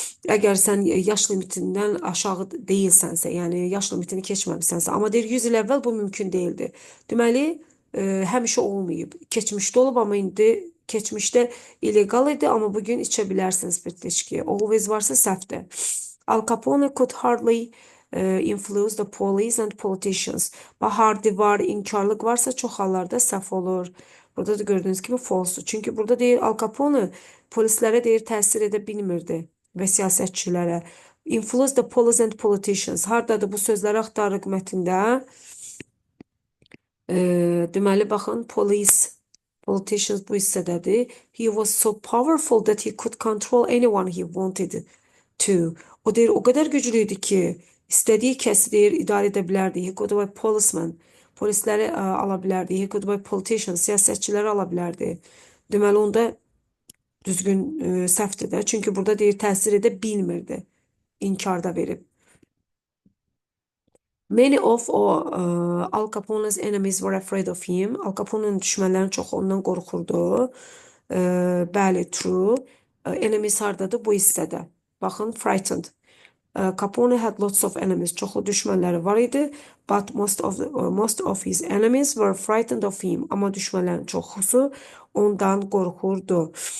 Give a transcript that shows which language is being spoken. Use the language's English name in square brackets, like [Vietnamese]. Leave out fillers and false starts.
[Azerbaijani] Əgər sən yaş limitindən aşağı deyilsənsə, yəni yaş limitini keçməmisənsə, amma deyir 100 il əvvəl bu mümkün deyildi. Deməli, həmişə olmayıb. Keçmişdə olub, amma indi keçmişdə illegal idi, amma bugün içə bilərsiniz spirtli içki. Always varsa səhvdir. [English] Al Capone could hardly influence the police and politicians. [Azerbaijani] Hardi var, inkarlıq varsa çox hallarda səhv olur. Burada da gördüyünüz kimi false. Çünki burada deyir Al Capone polislərə deyir təsir edə bilmirdi və siyasətçilərə. [English] Influence the police and politicians. [Azerbaijani] Hardadır bu sözləri axtarırıq mətndə? Deməli, baxın, police, politicians bu hissədədir. [English] He was so powerful that he could control anyone he wanted to. [Azerbaijani] O deyir, o qədər güclüydü ki, istədiyi kəsi deyir, idarə edə bilərdi. [English] He could buy policemen. [Azerbaijani] Polisləri ala bilərdi. [English] He could buy politicians. [Azerbaijani] Siyasətçiləri ala bilərdi. Deməli, onda düzgün səhvdir də. Çünki burada deyir, təsir edə bilmirdi. İnkarda verib. [English] Many of Al Capone's enemies were afraid of him. [Azerbaijani] Al Capone'un düşmənlərin çoxu ondan qorxurdu. Bəli, true. Enemies hardadır? Bu hissədə. Baxın, frightened. [English] Capone had lots of enemies. [Azerbaijani] Çoxlu düşmənləri var idi. [English] But most of his enemies were frightened of him. [Azerbaijani] Amma düşmənlərin çoxusu ondan qorxurdu.